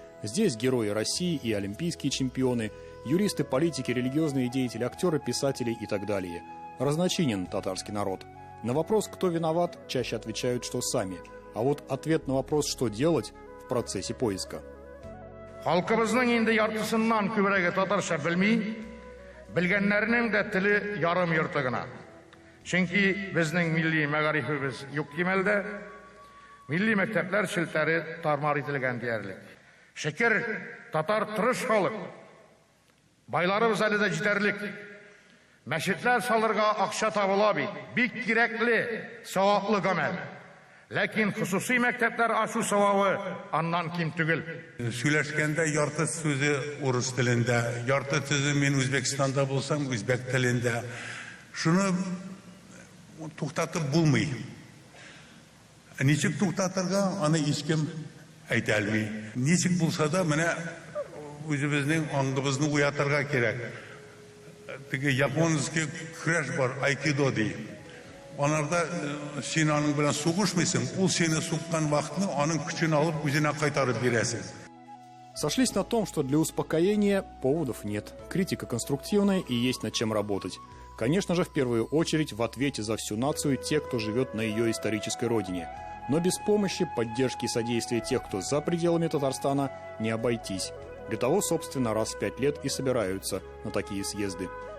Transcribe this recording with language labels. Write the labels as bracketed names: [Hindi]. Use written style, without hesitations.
[Russian] Здесь герои России и олимпийские чемпионы, юристы, политики, религиозные деятели, актеры, писатели и так далее. Разночинен татарский народ. На вопрос, кто виноват, чаще отвечают, что сами. А вот ответ на вопрос, что делать, в процессе поиска. [Tatar] Халкыбызның инде яртысыннан күбрәге татарча белми, белгәннәрнең дә теле ярым йорты гына. Чөнки безнең милли мәгарифебез юк кимәлдә, милли мәктәпләр челтәре тармар ителгән диярлек. Шөкер, татар тырыш халык. Байларыбыз әле дә җитәрлек. Мәчетләр салырга акча табыла бит. Бик кирәкле, саваплы гамәл. Ләкин хусусый мәктәпләр ачу савабы аннан ким түгел. Сөйләшкәндә ярты сүзе урыс телендә, ярты сүзе мин Үзбәкстанда булсам үзбәк телендә. Шуны туктатып булмый. Ничек туктатырга, аны һичкем әйтә алмый. Ничек булса да, менә үзебезнең аңгыбызны уятырга кирәк. Теге японский көрәш бар, айкидо ди. Анарда син аның белән сугышмыйсың, ул сине суккан вакытны аның көчен алып үзенә кайтарып бирәсең. [Russian] Сошлись на том, что для успокоения поводов нет. Критика конструктивная и есть над чем работать. Конечно же, в первую очередь в ответе за всю нацию те, кто живет на ее исторической родине. Но без помощи, поддержки и содействия тех, кто за пределами Татарстана, не обойтись. Для того, собственно, раз в 5 лет и собираются на такие съезды.